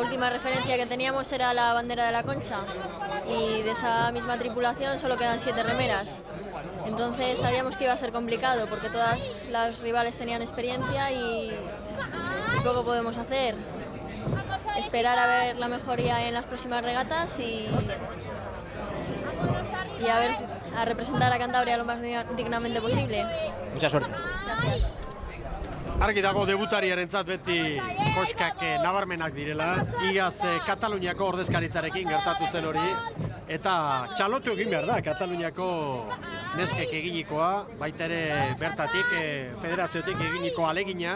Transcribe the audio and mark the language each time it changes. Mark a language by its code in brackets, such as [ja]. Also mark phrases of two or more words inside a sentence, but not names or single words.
[es] última referencia que teníamos era la bandera de la Concha y de esa misma tripulación solo quedan 7 remeras, entonces sabíamos que iba a ser complicado porque todas las rivales tenían experiencia y poco podemos hacer, esperar a ver la mejoría en las próximas regatas y a ver, a representar a Cantabria lo más dignamente posible. Mucha suerte. Gracias. [eu] Argi dago debutariarentzat beti koskak nabarmenak direla. Iaz Kataluniako ordezkaritzarekin gertatu zen hori. Eta txalotu egin behar da Kataluniako neskek eginikoa. Baita ere bertatik, federaziotik eginiko alegina.